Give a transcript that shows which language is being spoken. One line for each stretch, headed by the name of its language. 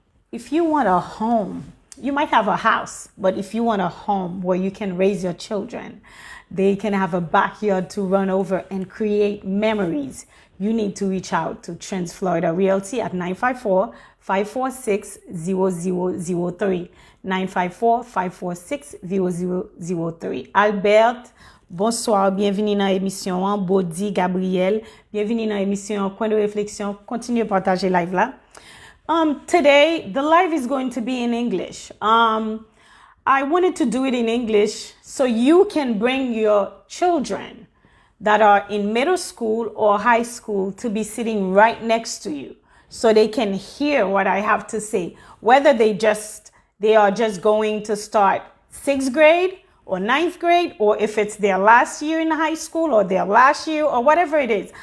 English: If you want a home, you might have a house, but if you want a home where you can raise your children, they can have a backyard to run over and create memories, you need to reach out to Trans Florida Realty at 954-546-0003. 954-546-0003.
French: Albert, bonsoir, bienvenue dans l'émission. Bodi, Gabriel, bienvenue dans l'émission Coin de réflexion. Continuez à partager live là.
English: Today, the live is going to be in English. I wanted to do it in English so you can bring your children that are in middle school or high school to be sitting right next to you so they can hear what I have to say, whether they are just going to start 6th grade or 9th grade, or if it's their last year in high school or their last year or whatever it is.